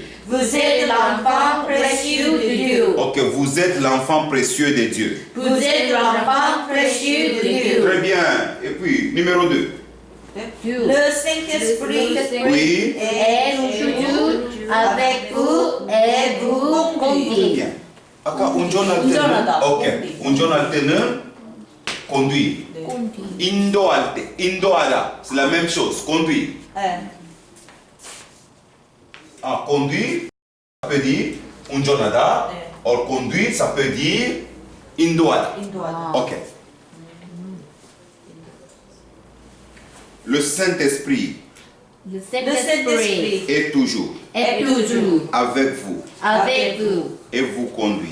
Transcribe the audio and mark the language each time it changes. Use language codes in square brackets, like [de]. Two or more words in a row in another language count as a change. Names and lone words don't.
[fr] Vous êtes l'enfant précieux de Dieu. Ok, vous êtes l'enfant précieux de Dieu. Vous êtes l'enfant précieux de Dieu. Très bien. Et puis, numéro 2. Le Saint-Esprit Oui. est toujours avec vous et vous Très conduit. bien. [ko] Aka, 운전할 때는, 운전하다. ok. 운전할 때는 conduire. 인도할 때, 인도하다. [fr] C'est la même chose. Conduire. [ko] 네. [fr] Ah, conduire, ça peut dire 운전하다. [ko] 네. [fr] Or conduire, ça peut dire 인도하다. [ko] 인도하다. [fr] Ok. Le Saint-Esprit Le Le Saint-Esprit Saint-Esprit est toujours est toujours avec vous avec vous et vous conduit.